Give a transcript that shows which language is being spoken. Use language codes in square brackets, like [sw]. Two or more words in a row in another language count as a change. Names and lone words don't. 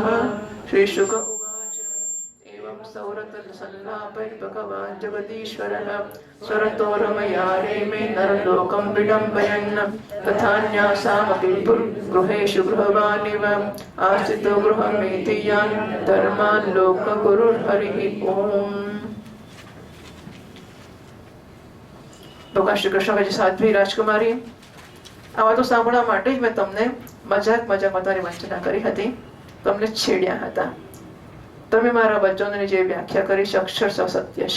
[sa] श्रीशुक उवाच एवं सौरतसल्लापैर्भगवान् जगदीश्वरः स्वरतो रमया रेमे नरलोकं विडम्बयन् तथान्यासामपि गृहेषु गृहवानिव आस्थितो गृहमेति यान् धर्मान् लोकगुरुर्हरिः ओम्. [gu] ભગવાન શ્રી કૃષ્ણ કહે, સાધ્વી રાજકુમારી, આ વાતો સાંભળવા માટે જ મેં તમને મજાકમાં તમારી વંચના કરી હતી, તમને છેડ્યા હતા. તમે મારા વચનોની જે વ્યાખ્યા કરી છે અક્ષરશઃ સત્ય છે.